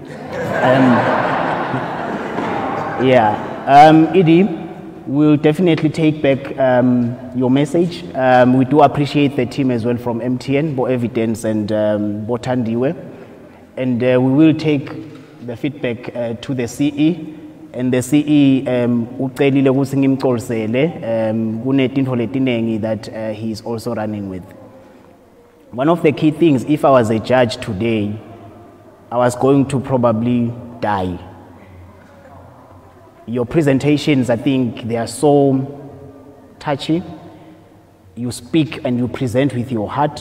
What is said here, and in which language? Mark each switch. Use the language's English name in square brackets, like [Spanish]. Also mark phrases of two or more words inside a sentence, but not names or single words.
[English] Edie, we'll definitely take back your message. We do appreciate the team as well from MTN, Bo Evidence and Botandiwe. And we will take the feedback to the CE, and the CE [Swati] ucelile ukuthi ngimxolisele kunetinto letinengi [English] that he is also running with. One of the key things, if I was a judge today, I was going to probably die. Your presentations, I think they are so touchy. You speak and you present with your heart.